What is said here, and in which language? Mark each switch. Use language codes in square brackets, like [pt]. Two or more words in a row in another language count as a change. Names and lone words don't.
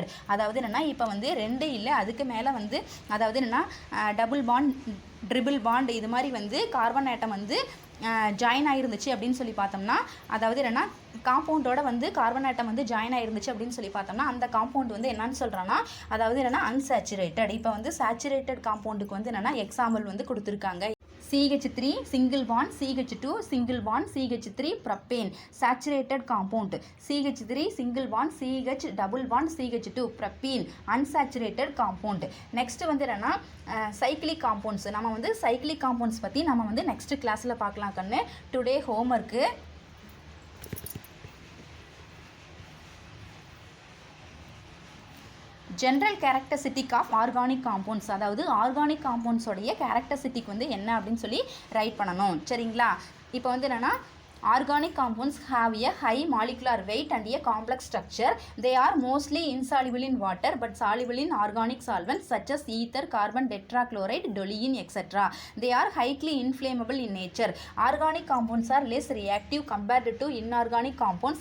[ta] அதாவது என்னென்னா இப்போ வந்து 2 இல்லை அதுக்கு மேலே வந்து அதாவது என்னென்னா [en] double bond triple bond [ta] இது மாதிரி வந்து [en] carbon atom [ta] வந்து ஜாயின் ஆகிருந்துச்சு அப்படின்னு சொல்லி பார்த்தோம்னா, அதாவது என்னென்னா காம்பவுண்டோட வந்து [en] carbon atom [ta] வந்து ஜாயின் ஆகிருந்துச்சு அப்படின்னு சொல்லி பார்த்தோம்னா அந்த காம்பவுண்ட் வந்து என்னன்னு சொல்கிறோன்னா, அதாவது என்னென்னா அன்சேச்சுரேட்டட். இப்போ வந்து [en] saturated compound [ta] வந்து என்னென்னா எக்ஸாம்பிள் வந்து கொடுத்துருக்காங்க. [en] CH3 single bond, CH2 single bond, CH3 propane saturated compound, CH3 single bond, CH double bond, CH2 propene unsaturated compound. [ta] next வந்து என்னன்னா [en] cyclic compounds. [ta] நம்ம வந்து [en] cyclic compounds [ta] பற்றி நம்ம வந்து next கிளாஸில் பார்க்கலாம் கண்ணு. [en] today homework general characteristic of organic compounds, [ta] அதாவது [en] organic compounds characteristic [ta] வந்து என்ன அப்படின்னு சொல்லி ரைட் பண்ணணும். சரிங்களா? இப்போ வந்து என்னென்னா [en] organic compounds have a high molecular weight and a complex structure. They are mostly insoluble in water but soluble in organic solvents such as ether, carbon tetrachloride, toluene, etc. They are highly inflammable in nature. Organic compounds are less reactive compared to inorganic compounds.